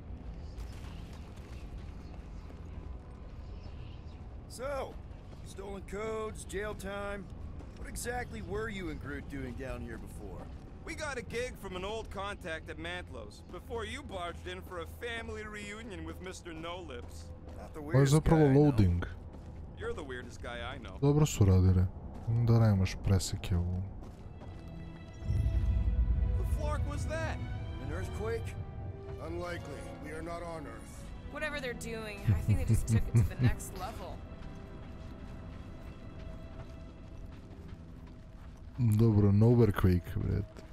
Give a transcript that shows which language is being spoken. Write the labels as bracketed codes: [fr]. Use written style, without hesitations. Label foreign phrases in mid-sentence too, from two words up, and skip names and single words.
[en] So, stolen codes, jail time. What exactly were you and Groot doing down here before? We got a gig from an old contact at Mantlo's before you barged in for a family reunion with Mr. No Lips. Not the [sr] Ovo je [en] weirdest [sr] zapravo [en] guy I know. loading. You're the weirdest guy I know. [sr] Dobro su radili. Da nemaš preseke u... [en] The Flark was that? An earthquake? Unlikely. We are not on Earth. Whatever they're doing, I think they just took it to the next level. [sr] Dobro, Noverquake, bret.